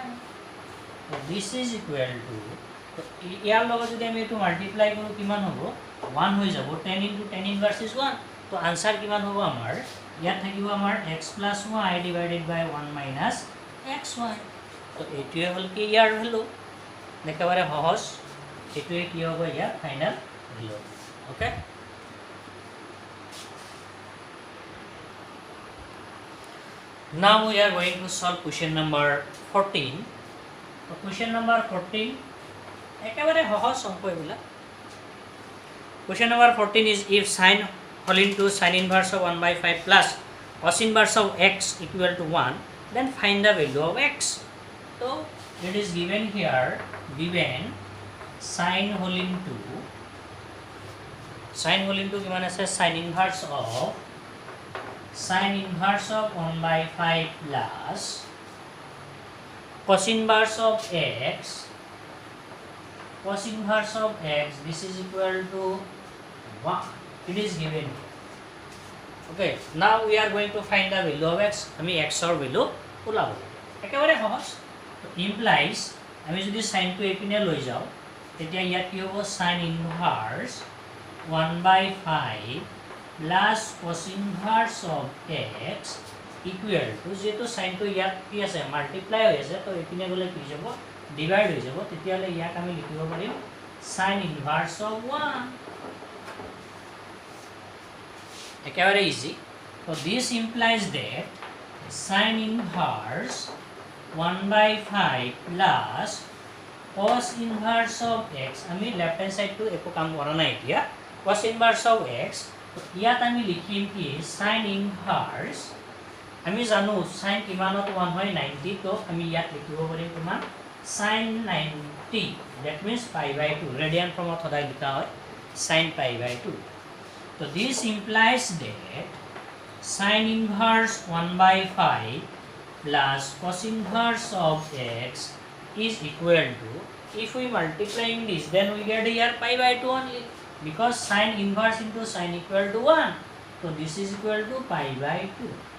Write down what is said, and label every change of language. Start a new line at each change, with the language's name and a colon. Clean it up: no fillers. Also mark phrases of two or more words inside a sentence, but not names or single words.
English: So this is equal to,
Assamese: ইয়াৰ লগত যদি আমি এটো মাল্টিপ্লাই কৰো কিমান হ'ব 1 হৈ যাব,
English: 10 into tan inverse is 1.
Assamese: তো आंसर কিমান হ'ব আমাৰ ইয়াত থাকিব আমাৰ
English: x plus y divided by 1 minus xy.
Assamese: তো এইটোৱে হ'ল কি ইয়াৰ ভ্যালু, একেবাৰে সহজ, এইটোৱে কি হ'ব ইয়াৰ
English: final value,
Assamese: ওকে।
English: Now we are going to solve question number 14. Question number 14
Assamese: একেবাৰে সহজ অংক এইবিলাক
English: Question number 14 is if sine whole into sine inverse of 1 by 5 plus cos inverse of x equal to 1 then find the value of x. So it is given here given sine whole into
Assamese: কিমান আছে
English: sine inverse of 1 by 5 plus cos inverse of x this is equal to 1. It is given here. Okay, now we are going to find the value of x.
Assamese: আমি x or value ওলাব একেবাৰে সহজ implies আমি যদি sin টো এপিনে লৈ যাও তেতিয়া ইয়াত কি হ'ব
English: sin inverse 1 by 5 plus cos inverse of x equal to
Assamese: যেটো sin টো ইয়াত কি আছে মাল্টিপ্লাই হৈ আছে তো এপিনে গলে কি যাব ডিভাইড হৈ যাব তেতিয়ালে ইয়াক আমি লিখিব পাৰিম
English: sin inverse of 1
Assamese: একেবাৰে ইজি
English: so this implies that sin inverse 1 by 5 plus cos inverse of x আমি left hand side to
Assamese: একো কাম কৰা নাই এতিয়া
English: cos inverse of x
Assamese: তো ইয়াত আমি লিখিম কি
English: sin inverse
Assamese: আমি জানো sin কিমানত 1 হয় 90 তো আমি ইয়াত লিখিব পাৰিম
English: কিমান sin 90 that means pi by 2 radian form of
Assamese: সদায় লিখা হয়
English: sin pi by 2 so this implies that sin inverse 1 by 5 plus cos inverse of x is equal to if we multiplying this then we get here pi by 2 only because sin inverse into sin equal to 1 so this is equal to pi by 2